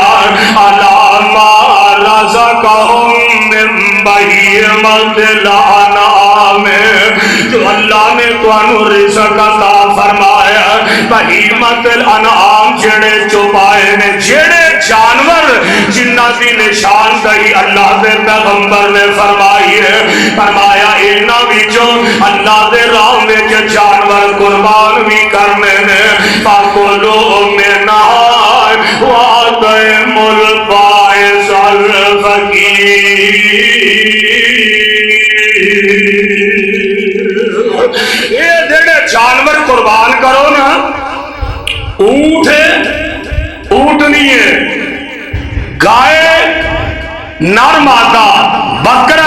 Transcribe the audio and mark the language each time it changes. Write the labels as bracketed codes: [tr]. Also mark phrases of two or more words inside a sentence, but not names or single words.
[ar] علامہ رزقہم من بہیمۃ الانعام، [pa] جو اللہ نے تانوں رزق عطا فرمایا [ar] بہیمۃ الانعام [pa] جڑے چوپائے نے، جڑے جانور جنہ دی نشاندہی اللہ دے پیغمبر نے فرمائی ہے، فرمایا انہاں وچوں اللہ دے راہ وچ جانور قربان بھی کرنے نے، [ar] فَكُلُوا مِنْهَا وَأَطْعِمُوا الْبَائِسَ الْفَقِيرَ۔ [pa] یہ جڑے جانور قربان کرو نا، اونٹ ہے، اونٹنی ہے، گائے نر مادہ، بکرا